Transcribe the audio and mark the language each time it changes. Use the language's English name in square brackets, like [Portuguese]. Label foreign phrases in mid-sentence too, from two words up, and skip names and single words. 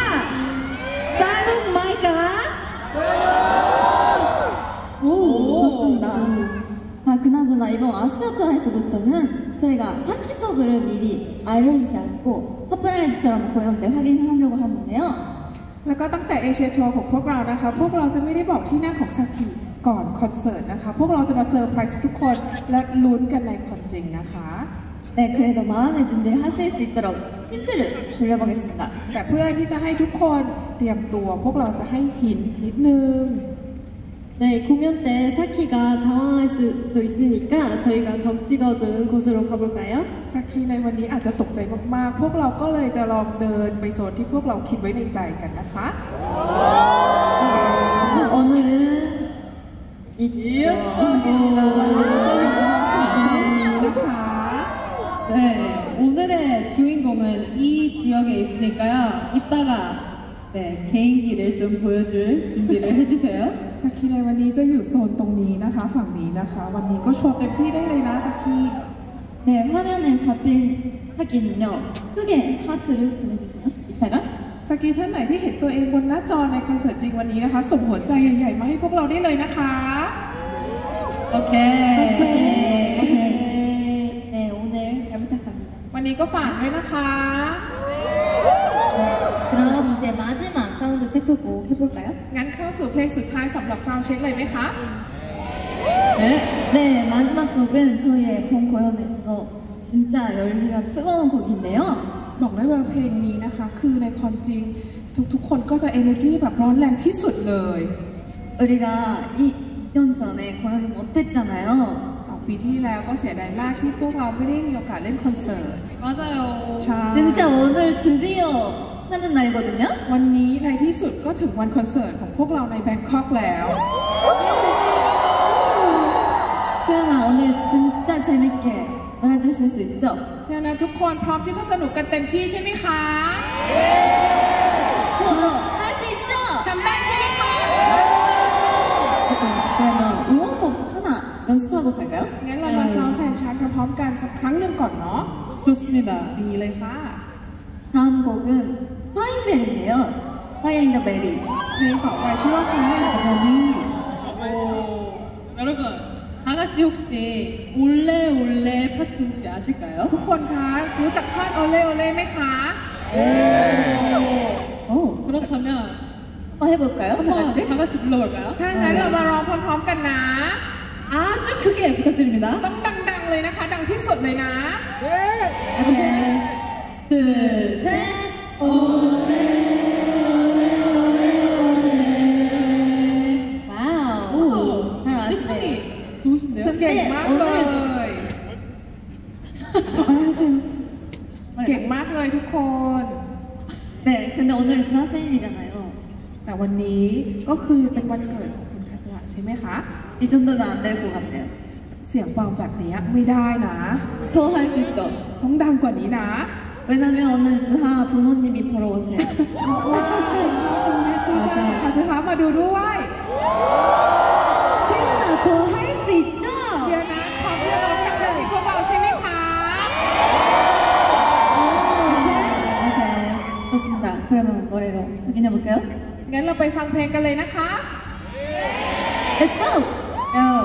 [Korean] 나는 마이까? 오, 그렇습니다. 아, 그나저나 이번 아시아 투어에서부터는 저희가 사키석을 미리 알려주지 않고 서프라이즈처럼 공연 때 확인하려고 하는데요. [Thai] แล้วก็ตั้งแต่เอเชียทัวร์ของพวกเรานะคะพวกเราจะไม่ได้บอกที่นั่งของซากิก่อนคอนเสิร์ตนะคะพวกเราจะมาเซอร์ไพรส์ทุกคนและลุ้นกันในคอนจริงนะคะ [Korean] 네, 그래도 마음의 준비를 하실 수 있도록 힌트를 돌려보겠습니다. [Thai] แต่เพื่อที่จะให้ทุกคนเตรียมตัวพวกเราจะให้หินนิดนึง [Korean] 네, 공연 때 사키가 당황할 수도 있으니까 저희가 점 찍어둔 곳으로 가볼까요? [Thai] ซากิในวันนี้อาจจะตกใจมากๆพวกเราก็เลยจะลองเดินไปโซนที่พวกเราคิดไว้ในใจกันนะคะ [Korean] 네, 축하드립니다. 네, 오늘의 주인공은 이 구역에 있으니까요. 이따가 네, 개인기를 좀 보여줄 준비를 해주세요. [Thai] สักคีในวันนี้จะอยู่โซนตรงนี้นะคะฝั่งนี้นะคะวันนี้ก็โชว์เต็มที่ได้เลยนะสักคี [Korean] 네, 화면에 잡힌 사기는요. 크게 하트를 보내주세요. 이따가. [Thai] สักคีท่านไหนที่เห็นตัวเองบนหน้าจอในคอนเสิร์ตจริงวันนี้นะคะส่งหัวใจใหญ่ๆมาให้พวกเราได้เลยนะคะ โอเค [Korean] 네, 오늘 잘 부탁합니다. [Thai] วันนี้ก็ฝากด้วยนะคะ [Korean] 네, 그럼 이제 마지막 사운드 체크곡 해볼까요? [Thai] งั้นเข้าสู่เพลงสุดท้ายสำหรับซาวด์เช็คเลยไหมคะ [Korean] 네. 네, 마지막 곡은 저희의 본 공연에서 진짜 열기가 뜨거운 곡인데요. [Thai] บอกได้ว่าเพลงนี้นะคะคือในคอนจริงทุกๆคนก็จะ energy แบบร้อนแรงที่สุดเลย [Korean] 우리가 2년 전에 공연을 못했잖아요. [Thai] 2 ปีที่แล้วก็เสียดายมากที่พวกเราไม่ได้มีโอกาสเล่นคอนเสิร์ต [Korean] 맞아요. [Thai] ใช่ [Korean] 진짜 오늘 드디어 하는 날이거든요. [Thai] วันนี้ในที่สุดก็ถึงวันคอนเสิร์ตของพวกเราในแบงคอกแล้ว [Korean] 태연아, 오늘 진짜 재밌게 놀아주실 수 있죠? [Thai] ดังนั้นทุกคนพร้อมที่จะสนุกกันเต็มที่ใช่ไหมคะ [Korean] 너 할 수 있죠? [Thai] ทำได้ใช่ไหมคะ [Korean] 그러면 응원법 하나 연습하고 갈까요? [Thai] งั้นเรามาซ้อมแฟนชาร์ตพร้อมๆกันสักครั้งหนึ่งก่อนเนาะ [Korean] 좋습니다. [Thai] ดีเลยค่ะ [Korean] 다음 곡은 파인벨인데요. 파인 더 베리. [Thai] เพลงต่อไปชื่อว่า Fire and the Belly [Korean] 오, 여러분, 다 같이 혹시 올레올레 파트 혹시 아실까요? [Thai] ทุกคนคะรู้จักท่อนโอเล่โอเล่ไหมคะ [Korean] 오, 그렇다면 한번 해볼까요? 다 같이? 다 같이 불러볼까요? [Thai] ถ้างั้นเรามาร้องพร้อมๆกันนะ [Korean] 아주 크게 부탁드립니다. [Thai] ต้องดังๆเลยนะคะ ดังที่สุดเลยนะ [Korean] 오케이. 둘, 셋. 올레, 올레, 올레, 올레. 와우. 잘 아시네요. 좋으신데요? [Thai] เก่งมากเลย [Korean] 말하세요. [Thai] เก่งมากเลยทุกคน [Korean] 네, 근데 오늘은 드라 생일이잖아요. [Thai] แต่วันนี้ก็คือเป็นวันเกิดของคุณคาสวะใช่ไหมคะ [Korean] 이 정도면 안 될 것 같네요. [Thai] เสียงเบาแบบนี้ไม่ได้นะ [Korean] 더 할 수 있어. [Thai] ต้องดังกว่านี้นะ [Korean] 왜냐면 오늘 드하 부모님이 보러 오세요. [Thai] เพราะว่าคุณแม่ที่บ้านคาสวะมาดูด้วย [Korean] 태연아, 더 할 수 있죠? [Thai] เดี๋ยวนะพร้อมที่จะร้องดังๆอีกพวกเราใช่ไหมคะ [Korean] 오케이. 좋습니다. 그러면 노래로 확인해 볼까요? [Thai] งั้นเราไปฟังเพลงกันเลยนะคะ [English] Let's go! Go!